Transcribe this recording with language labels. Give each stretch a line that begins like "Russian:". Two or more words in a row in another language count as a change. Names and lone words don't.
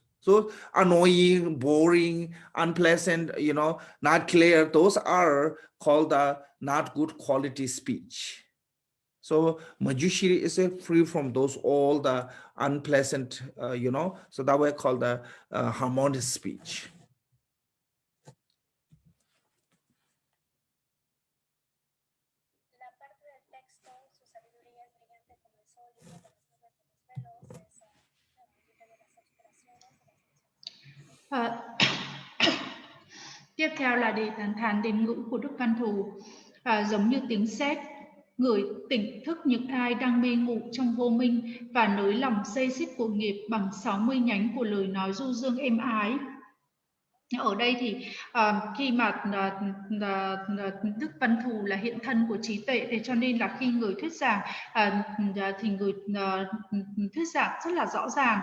English: So annoying, boring, unpleasant, you know, not clear, those are called the not good quality speech. So Manjushri is free from those all the unpleasant, you know, so that way called the harmonious speech.
Spanish: La parte del texto, su sabiduría es brillante como el sol, limpia como las nubes de los velos, es libre de las obscuraciones, de las emociones.
Vietnamese: Tiếp theo là đề tán thán đến ngữ của Đức Văn Thù, giống như tiếng sét, người tỉnh thức những ai đang mê ngủ trong vô minh và nới lòng xây xích của nghiệp bằng 60 nhánh của lời nói du dương êm ái. Ở đây thì khi mà Đức Văn Thù là hiện thân của trí tuệ, thế cho nên là khi người thuyết giảng thì người thuyết giảng rất là rõ ràng.